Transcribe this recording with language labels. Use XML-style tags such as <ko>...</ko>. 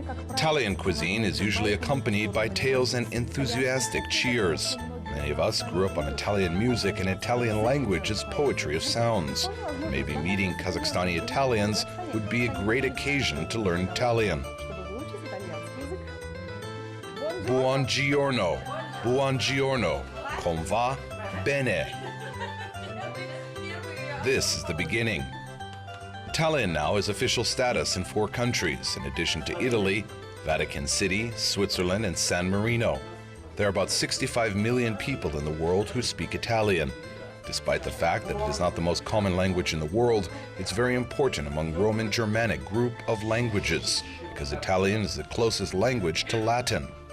<en>Italian cuisine is usually accompanied by tales and enthusiastic cheers. Many of us grew up on Italian music, and Italian language is poetry of sounds. Maybe meeting Kazakhstani Italians would be a great occasion to learn Italian.</en> <it>Buongiorno, buongiorno, come va? Bene.</it> <en>This is the beginning. Italian now has official status in 4 countries, in addition to Italy, Vatican City, Switzerland, and San Marino. There are about 65 million people in the world who speak Italian. Despite the fact that it is not the most common language in the world, it's very important among Roman Germanic group of languages, because Italian is the closest language to Latin.</en>